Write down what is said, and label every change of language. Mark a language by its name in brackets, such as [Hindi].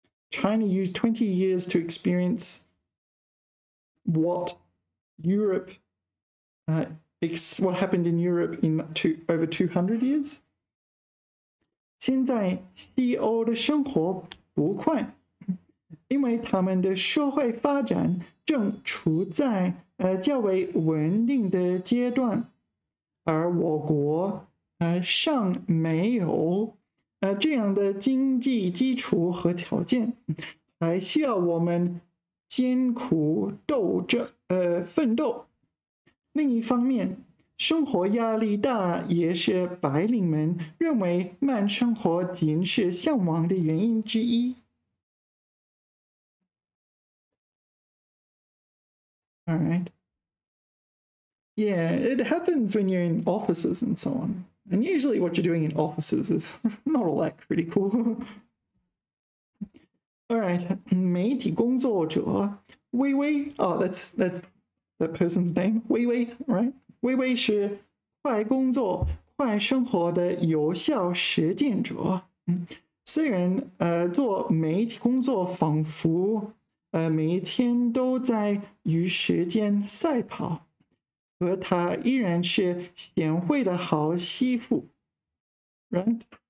[English] China used 20 years to experience what Europe, what happened in Europe in over 200 years. [Chinese] 现在西欧的生活不快，因为他们的社会发展正处在较为稳定的阶段，而我国尚没有这样的经济基础和条件，还需要我们艰苦奋斗。另一方面，生活压力大也是白领们认为慢生活仅是向往的原因之一。 [English] All right. Yeah, it happens when you're in offices and so on. And usually what you're doing in offices is not all that critical. All right, [Chinese] 媒体工作者微微 [English] oh, that's that person's name. 微微 right? [Chinese] 微微是快工作、快生活的有效实践者。虽然做媒体工作仿佛每一天都在与时间赛跑，可她依然是贤惠的好媳妇 ，right？